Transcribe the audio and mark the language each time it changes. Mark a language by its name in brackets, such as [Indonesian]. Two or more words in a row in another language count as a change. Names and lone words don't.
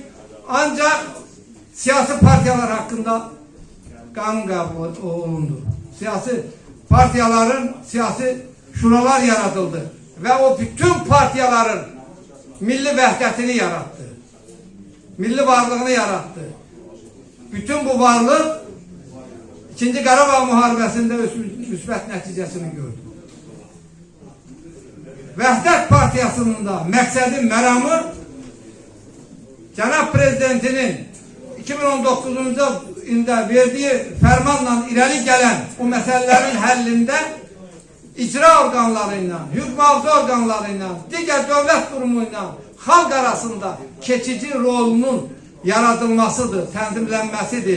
[Azerbaijani] Ancak siyasi partiyalar hakkında kanun kabul olundu. Siyasi partiyaların siyasi şuralar yaratıldı. Ve o bütün partiyaların milli vəhdətini yarattı. Milli varlığını yarattı. Bütün bu varlık 2. Qarabağ Muharebəsində müsbət nəticəsini gördü. Vəhdət Partiyasının da məqsədi, məramı Cənab Prezidentinin 2019-cu ildə verdiyi fərmanla irəli gələn o məsələlərin həllində icra orqanlarıyla, hüquq-mühafizə orqanlarıyla, digər dövlət qurumuyla xalq arasında keçici rolunun yaradılmasıdır, tənzimlənməsidir.